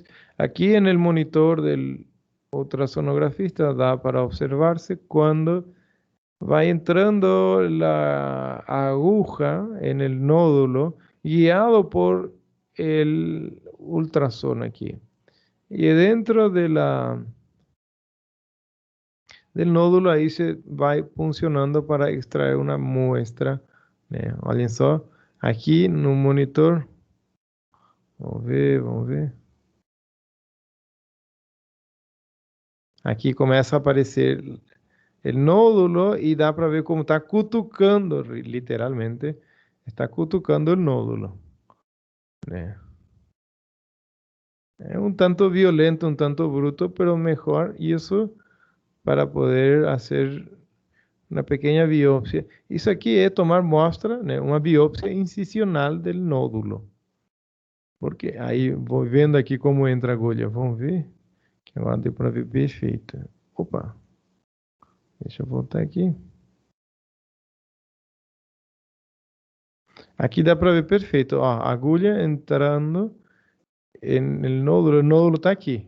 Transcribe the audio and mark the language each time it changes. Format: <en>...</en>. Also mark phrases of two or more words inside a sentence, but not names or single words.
<es>Aquí en el monitor del ultrasonografista da para observarse cuando va entrando la aguja en el nódulo guiado por el ultrasonido aquí. Y dentro del nódulo ahí se va funcionando para extraer una muestra.</es> <pt>Olhem só, aqui no monitor, vamos ver. Aqui começa a aparecer</pt> <es>el nódulo y da para ver cómo está cutucando, literalmente, está cutucando el nódulo. Es un tanto violento, un tanto bruto, pero mejor, y eso para poder hacer una pequeña biopsia.</es> <pt>Isso aqui é tomar muestra, uma biopsia incisional</pt> <es>del nódulo.</es> <pt>Porque aí, vou vendo aqui como entra a agulha, vamos ver? Que agora deu para ver perfeito. Opa, deixa eu voltar aqui. Aqui dá para ver perfeito, ó, a agulha entrando no nódulo está aqui.</pt>